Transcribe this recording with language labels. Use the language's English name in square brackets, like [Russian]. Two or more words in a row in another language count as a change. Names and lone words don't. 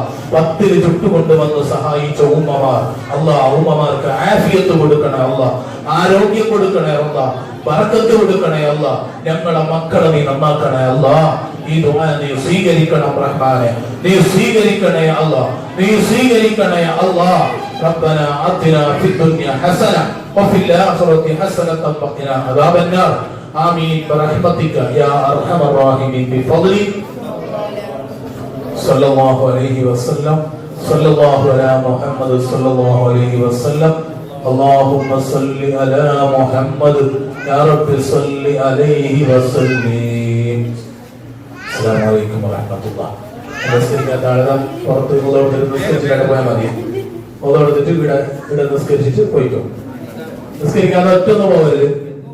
[Malayalam] 10 ചുട്ടുകൊണ്ടുവന്ന് സഹായിച്ച ഉമ്മമാർ, അല്ലാഹ് ഉമ്മമാർക്ക് ആഫിയത്ത് കൊടുക്കണേ അല്ലാഹ്, ആരോഗ്യം കൊടുക്കണേ അല്ലാഹ്, ബർക്കത്ത് കൊടുക്കണേ അല്ലാഹ്. ഞങ്ങളെ മക്കളെ നീ നന്നാക്കണേ അല്ലാഹ്. ഈ ദുആ നീ സ്വീകരിക്കണം റഹ്മാനെ, നീ സ്വീകരിക്കണേ അല്ലാഹ്, നീ സ്വീകരിക്കണേ അല്ലാഹ്. [Arabic] ربنا آتنا في الدنيا حسنة وفي الآخرة حسنة وقنا عذاب النار آمين برحمتك يا أرحم الراحمين بفضلك صلى الله عليه وسلم صلى الله على محمد صلى الله عليه وسلم اللهم صل على محمد يا رب صل عليه وسلم. السلام عليكم ورحمة الله. [Malayalam] നമസ്കരിക്കാൻ താഴെ പുറത്ത് നിസ്കരിച്ചിട്ട് പോയാൽ മതി. ഓതോടുത്തിട്ട് ഇവിടെ നിസ്കരിച്ചിട്ട് പോയിക്കോ. നിസ്കരിക്കാതെ ഒറ്റൊന്നും പോകരുത്.